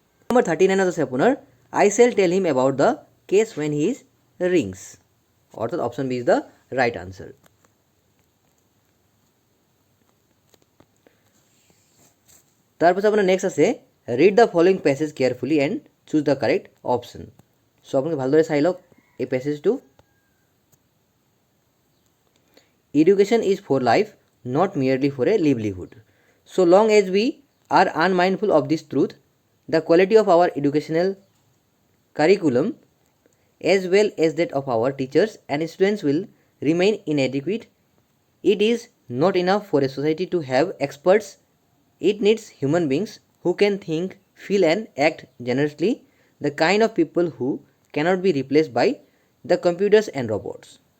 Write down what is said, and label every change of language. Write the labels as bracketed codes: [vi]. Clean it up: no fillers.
[as] Number 39 আছে আপোনাৰ [en] আই shell টেল হিম about the cash when he is rings, অৰ্থাৎ option B is the right answer. [as] তাৰপিছত আপোনাৰ নেক্সট আছে [en] Read the following passage carefully and choose the correct option. [as] চ' আপোনালোকে ভালদৰে চাই লওক এই পেছেজটো। [en] Education is for life, not merely for a livelihood. So' long as we are unmindful of this truth, the quality of our educational curriculum as well as that of our teachers and students will remain inadequate. It is not enough for a society to have experts. It needs human beings who can think, feel and act generously, the kind of people who cannot be replaced by the computers and robots.